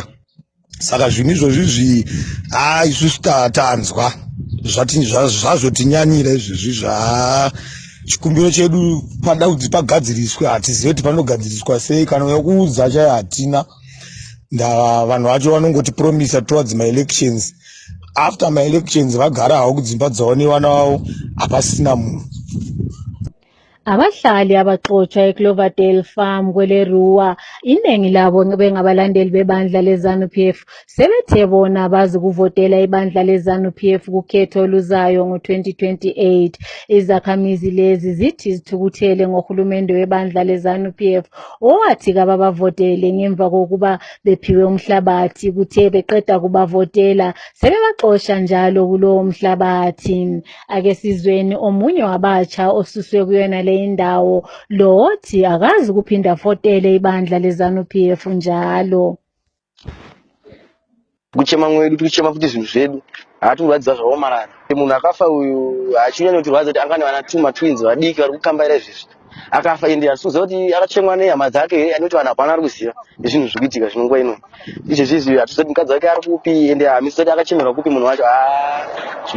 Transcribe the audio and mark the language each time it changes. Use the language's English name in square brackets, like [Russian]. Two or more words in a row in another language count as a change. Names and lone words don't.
[Shona] Saka zvinhu izvozvi isusu tanzwa zvazotinyanyira izvezvi. Chikumbiro chedu pada kuti pagadziriswe, hatizivi kuti panogadziriswa sei, kana yekuudza chaiyo hatina. Vanhu vacho vanongoti promisa [English] towards my elections. After my elections [Shona] vagara havo kudzimba dzavo nevana vavo, hapasina munhu. [North Ndebele] Abahlali abaxotshwa eCloverdale Farm kweleRuwa, iningi labo bengabalandeli bebandla leZANU-PF, sebethe bona bazi kuvotela ibandla leZANU-PF kukhetho oluzayo ngo-2028. Izakhamizi lezi zithi zithukuthele ngohulumende webandla leZANU-PF owathi kababavotele ngemva kokuba bephiwe umhlabathi, kuthe beqeda kubavotela sebebaxosha njalo kulowo mhlabathi. Ake sizweni omunye wabatsha osuswe kuyona le indawo lothi akazi kuphinda fotele ibandla leZANU-PF njalo. [Shona] Kuchema mwedu tikuchema futi zvinhu zvedu hatirwadza zvaomarara. Munhu akafa uyu hachinyanya kuti rwadza kuti angane vana twins vadiki vari kukambaira izvezvi akafa ende hatizoziva kuti akachemwa nehama dzake anoti vanhu hapana ari kuziva nezvinhu zviri kuitika zvinonguva ino izvezvi hatizoti mukadzi wake ari kupi ende hamisoti akachemerwa kupi munhu wacho zviri